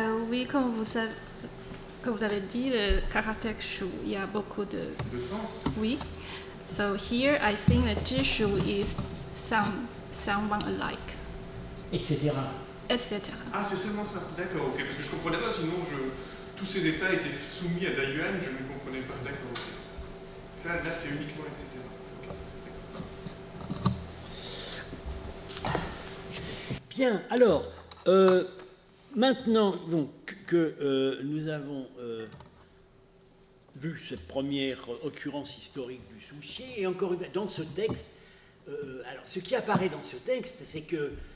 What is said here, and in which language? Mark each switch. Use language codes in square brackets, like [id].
[fr] Oui, comme vous avez dit, le caractère Shu, il y a beaucoup de sens. Oui. [en] So here, I think that Jishu is someone alike. [fr] Etc. Etc. Ah, c'est seulement ça. D'accord, ok. Parce que je ne comprenais pas, sinon tous ces États étaient soumis à Dayuan, je ne comprenais pas. D'accord, ok. Là c'est uniquement etc. [en] Okay. [fr] Bien, alors, maintenant donc, que nous avons vu cette première occurrence historique du souchier, et encore une fois, dans ce texte, alors ce qui apparaît dans ce texte, c'est que